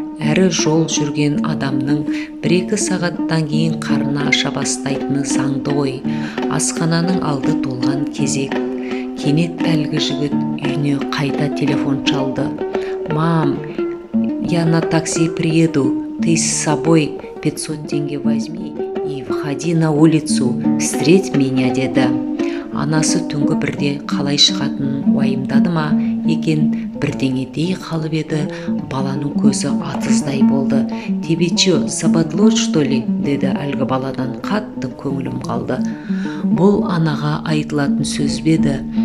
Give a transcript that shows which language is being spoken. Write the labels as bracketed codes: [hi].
[kk] Әрі жол жүрген адамның 1-2 сағаттан кейін қарны аша бастайтыны заңды ғой. Асхананың алды толған кезек. Кенет әлгі жігіт үйіне қайта телефон çalды. [ru] «Мам, я на такси приеду, ты с собой 500 тенге возьми и выходи на улицу, встреть меня», [kk] деді. Анасы түнгі бірде қалай шығатынын уайымдады ма екен, бірдеңе дей қалып еді, баланың көзі атыздай болды. [ru] «Тебе чё, западло, что ли?» [kk] деді әлгі баладан. Қатты көңілім қалды. Бұл анаға айтылатын сөз беді.